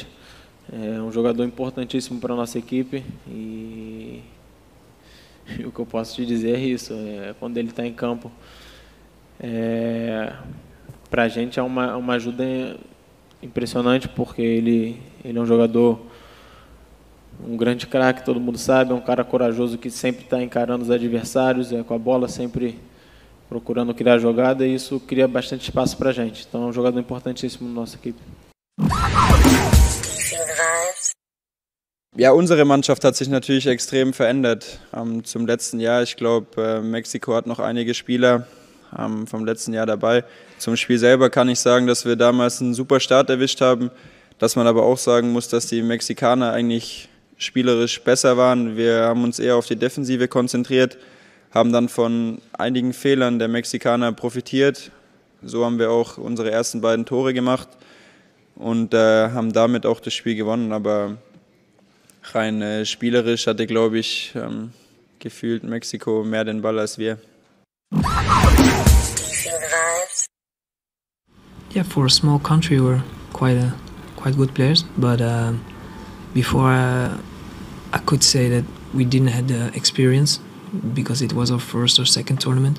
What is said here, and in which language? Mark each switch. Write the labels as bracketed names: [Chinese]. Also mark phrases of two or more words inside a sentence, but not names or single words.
[Portuguese] É jogador importantíssimo para a nossa equipe e o que eu posso te dizer é isso, quando ele está em campo, para a gente é uma ajuda impressionante, porque ele é jogador, grande craque, todo mundo sabe, é cara corajoso que sempre está encarando os adversários, com a bola sempre procurando criar jogada, e isso cria bastante espaço para a gente. Então é jogador importantíssimo na nossa equipe. [German] Ja, unsere Mannschaft hat sich natürlich extrem verändert zum letzten Jahr. Ich glaube, Mexiko hat noch einige Spieler vom letzten Jahr dabei. Zum Spiel selber kann ich sagen, dass wir damals einen super Start erwischt haben, dass man aber auch sagen muss, dass die Mexikaner eigentlich spielerisch besser waren. Wir haben uns eher auf die Defensive konzentriert, haben dann von einigen Fehlern der Mexikaner profitiert. So haben wir auch unsere ersten beiden Tore gemacht und haben damit auch das Spiel gewonnen. Aber rein spielerisch hatte, glaube ich, gefühlt Mexiko mehr den Ball als wir. [English] Yeah, for a small country, we're quite good players. But before, I could say that we didn't have the experience because it was our first or second tournament.